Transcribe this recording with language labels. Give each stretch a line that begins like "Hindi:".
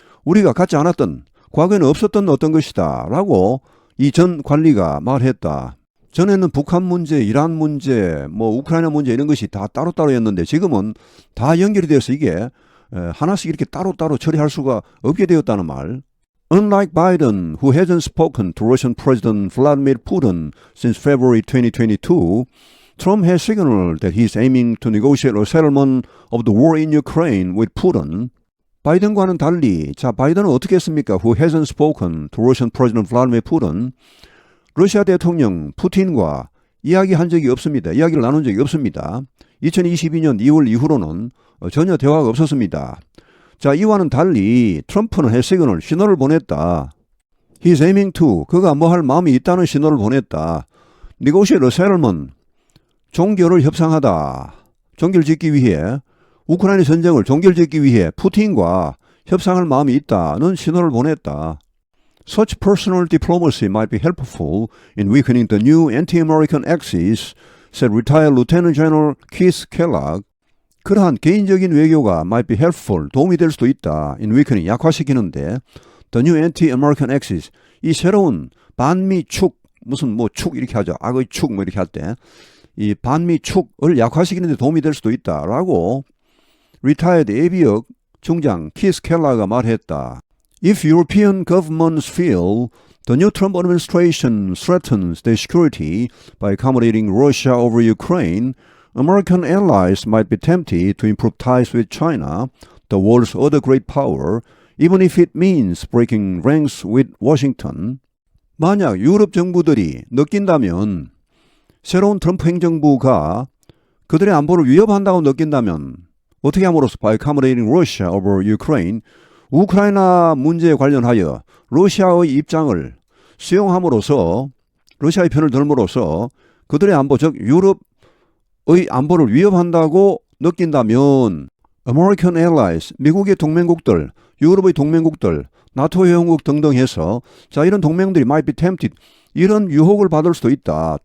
Korean: 우리가 갖지 않았던, 과거에는 없었던 어떤 것이다. 라고 이 전 관리가 말했다. 전에는 북한 문제, 이란 문제, 우크라이나 문제 이런 것이 다 따로따로였는데 지금은 다 연결이 돼서 이게 하나씩 이렇게 따로따로 처리할 수가 없게 되었다는 말.
English: Unlike Biden, who hasn't spoken to Russian President Vladimir Putin since February 2022, Trump has signaled that he is aiming to negotiate a settlement of the war in Ukraine with Putin.
Korean: 바이든과는 달리, 자, 바이든은 어떻게 했습니까?
English: Who hasn't spoken to Russian President Vladimir Putin.
Korean: 러시아 대통령 푸틴과 이야기한 적이 없습니다. 이야기를 나눈 적이 없습니다. 2022년 2월 이후로는 전혀 대화가 없었습니다. 자, 이와는 달리 트럼프는 해시그널 신호를 보냈다.
English: He's aiming to,
Korean: 그가 뭐 할 마음이 있다는 신호를 보냈다.
English: Negotiate a settlement,
Korean: 종결을 협상하다. 종결짓기 위해, 우크라이나 전쟁을 종결짓기 위해 푸틴과 협상할 마음이 있다는 신호를 보냈다.
English: Such personal diplomacy might be helpful in weakening the new anti-American axis, said retired Lieutenant General Keith Kellogg.
Korean: 그러한 개인적인 외교가
English: might be helpful,
Korean: 도움이 될 수도 있다.
English: in weakening,
Korean: 약화시키는데
English: the new anti-American axis,
Korean: 이 새로운 반미 축, 무슨 뭐 축 이렇게 하죠. 악의 축 뭐 이렇게 할 때 이 반미 축을 약화시키는 데 도움이 될 수도 있다라고 retired 예비역 중장 키스 켈러가 말했다.
English: If European governments feel the new Trump administration threatens their security by accommodating Russia over Ukraine, American allies might be tempted to improve ties with China, the world's other great power, even if it means breaking ranks with Washington.
Korean: 만약 유럽 정부들이 느낀다면 새로운 트럼프 행정부가 그들의 안보를 위협한다고 느낀다면 어떻게 함으로써
English: by accommodating Russia over Ukraine,
Korean: 우크라이나 문제에 관련하여 러시아의 입장을 수용함으로써 러시아의 편을 들므로써 그들의 안보, 즉 유럽의 안보를 위협한다고 느낀다면
English: American allies,
Korean: 미국의 동맹국들, 유럽의 동맹국들, 나토 회원국 등등 해서 자 이런 동맹들이
English: might be tempted,
Korean: 이런 유혹을 받을 수도 있다.